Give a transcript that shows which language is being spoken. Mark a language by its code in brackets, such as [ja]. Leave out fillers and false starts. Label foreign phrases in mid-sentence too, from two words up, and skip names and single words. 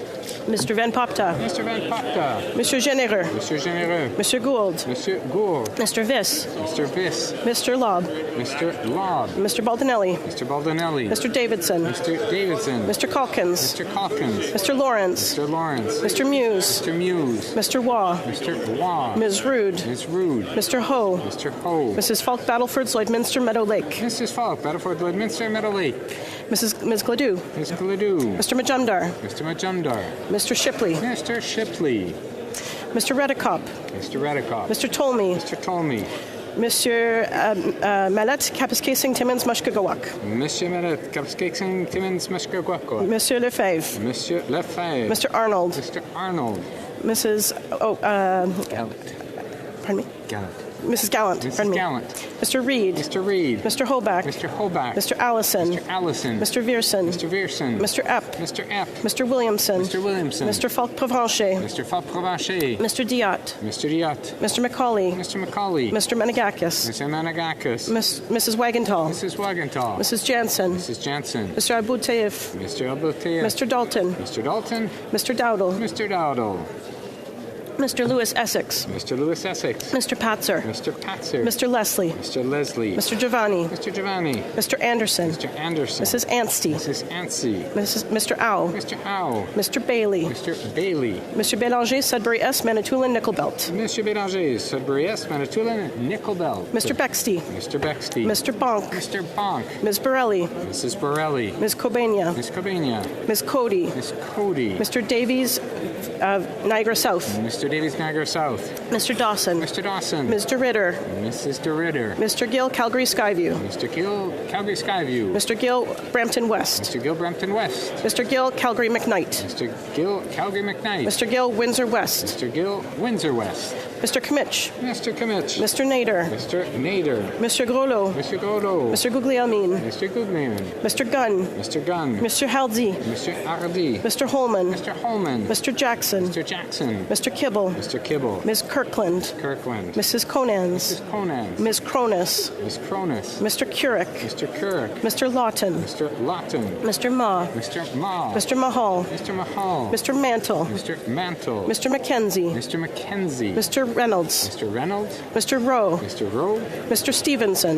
[en] Mr. Van Popta. Mr. Van Popta. Monsieur Généreux. Monsieur Généreux. Monsieur Gould. Monsieur Gould. Mr. Viss. Mr. Viss. Mr. Lobb. Mr. Lobb. Mr. Baldinelli. Mr. Baldinelli. Mr. Davidson. Mr. Davidson. Mr. Calkins. Mr. Calkins. Mr. Lawrence. Mr. Lawrence. Mr. Muse. Mr. Muse. Mr. Waugh. Mr. Waugh. Ms. Rood. Ms. Rood. Mr. Ho. Mr. Ho. Mrs. Falk Battleford, Lloydminster, Meadow Lake. Mrs. Falk Battleford, Lloydminster, Meadow Lake. Ms. Gladue. Ms. Gladue. Mr. Majumdar. Mr. Majumdar. Mr. Shipley. Mr. Shipley. Mr. Redekop. Mr. Redekop. Mr. Tolmie. Mr. Tolmie. Monsieur Mallet, Kapiskasing, Timmins, Mushkagawak. Monsieur Mallet, Kapiskasing, Timmins, Mushkagawak. Monsieur Lefebvre. Monsieur Lefebvre. Mr. Arnold. Mr. Arnold. Mrs. Gallant. Pardon me? Gallant. Mrs. Gallant. Mrs. Pardon me. Gallant. Mr. Reed. Mr. Reed. Mr. Hoback. Mr. Hoback. Mr. Allison. Mr. Allison. Mr. Vierson. Mr. Vierson. Mr. Epp. Mr. Epp. Mr. Williamson. Mr. Williamson. Mr. Falk Provencher. Mr. Falk Provencher. Mr. Diot. Mr. Diot. Mr. Macaulay. Mr. Macaulay. Mr. Menegakis. Mr. Menegakis. Mrs. Wagenthal. Mrs. Wagenthal. Mrs. Jansen. Mrs. Jansen. Mr. Abouteif. Mr. Abouteif. Mr. Dalton. Mr. Dalton. Mr. Dowdle. Mr. Dowdle. Mr. Lewis Essex. Mr. Lewis Essex. Mr. Patzer. Mr. Patzer. Mr. Leslie. Mr. Leslie. Mr. Giovanni. Mr. Giovanni. Mr. Anderson. Mr. Anderson. Mrs. Anstey. Mrs. Anstey. Mr. Ow. Mr. Ow. Mr. Bailey. Mr. Bailey. Mr. Bélanger, Sudbury S, Manitoulin, Nickelbelt. Monsieur Bélanger, Sudbury S, Manitoulin, Nickelbelt. Mr. Bexty. Mr. Bexty. Mr. Bonk. Mr. Bonk. Ms. Borelli. Mrs. Borelli. Ms. Cobania. Ms. Cobania. Ms. Cody. Ms. Cody. Mr. Davies, Niagara South. Mr. Davies, Niagara South. Mr. Dawson. Mr. Dawson. Mr. Ritter. Mrs. DeRitter. Mr. Gill, Calgary Skyview. Mr. Gill, Calgary Skyview. Mr. Gill, Brampton West. Mr. Gill, Brampton West. Mr. Gill, Calgary McKnight. Mr. Gill, Calgary McKnight. Mr. Gill, Windsor West. Mr. Gill, Windsor West. Mr. Kmitch. Mr. Kmitch. Mr. Nader. Mr. Nader. Mr. Groslo. Mr. Groslo. Mr. Guglielmin. Mr. Goodman. Mr. Gunn. Mr. Gunn. Mr. Halsey. Mr. Hardy. Mr. Holman. Mr. Holman. Mr. Jackson. Mr. Jackson. Mr. Kibble. Mr. Kibble. Ms. Kirkland. Kirkland. Mrs. Conans. Mrs. Conans. Ms. Cronus. Ms. Cronus. Mr. Curick. Mr. Kirk. Mr. Lawton. Mr. Lawton. Mr. Ma. Mr. Ma. Mr. Mahal. Mr. Mahal. Mr. Mantle. Mr. Mantle. Mr. McKenzie. Mr. McKenzie. Mr. Reynolds. Mr. Reynolds. Mr. Rowe. Mr. Rowe. Mr. Stevenson.